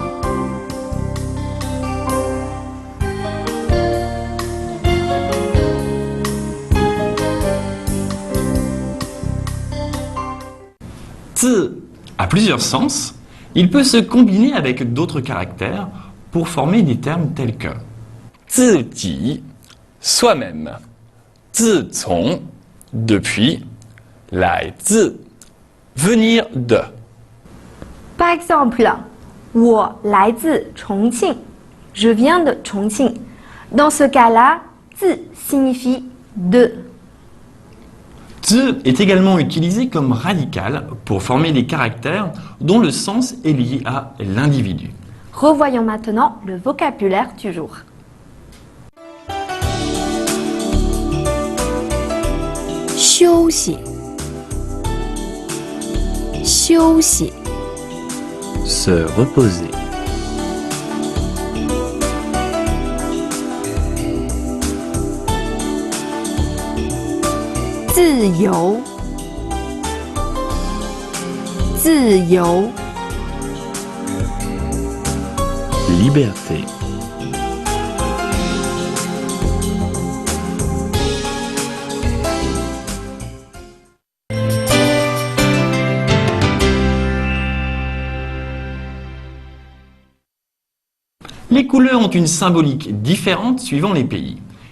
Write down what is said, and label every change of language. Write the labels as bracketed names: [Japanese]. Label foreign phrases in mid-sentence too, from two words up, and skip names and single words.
[French] 字 a plusieurs sens. Il peut se combiner avec d'autres caractères pour former des termes tels que 自己, soi-même, [Chinese] 自从, depuis, 来自, [French] venir de. Par exemple, [Chinese] 我来自重庆, [French] je viens de Chongqing. Dans ce cas-là, 自 signifie de. Z est également utilisé comme radical pour former des caractères dont le sens est lié à l'individu. Revoyons maintenant le vocabulaire du jour. Xiuxi. Xiuxi. se reposer, [Chinese] 自由，自由， [French] liberté, Les couleurs ont une symbolique différente suivant les pays.